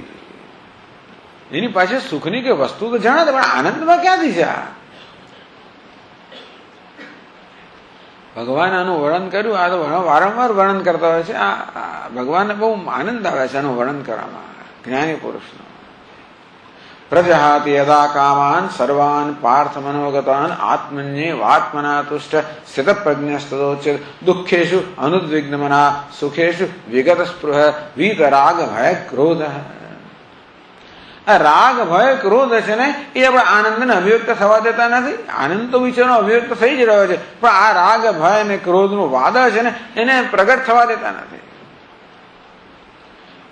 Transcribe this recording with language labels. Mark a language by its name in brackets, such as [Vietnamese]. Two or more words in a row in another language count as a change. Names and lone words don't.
[Gujarati] એની પાસે સુખની કે વસ્તુ તો જાણે, પણ આનંદમાં ક્યાંથી છે? ભગવાન આનું વર્ણન કર્યું. આ તો વારંવાર વર્ણન કરતા હોય છે. આ ભગવાનને બહુ આનંદ આવે છે આનું વર્ણન કરવામાં, જ્ઞાની પુરુષનો. [Sanskrit] प्रजहाति यदा कामान सर्वान पार्थ मनोगतान आत्मन्येवात्मना तुष्ट स्थित प्रज्ञस्तदोच्यते दुःखेषु अनुद्विग्नमना सुखेषु विगत स्पृह वीत राग भय क्रोध. [Gujarati] આ રાગ ભય ક્રોધ છે ને, એ આપણે આનંદને અભિવ્યક્ત થવા દેતા નથી. આનંદ તો વિચારનો અભિવ્યક્ત થઈ જ રહ્યો છે, પણ આ રાગ ભય અને ક્રોધનું વાદળ છે ને, એને પ્રગટ થવા દેતા નથી.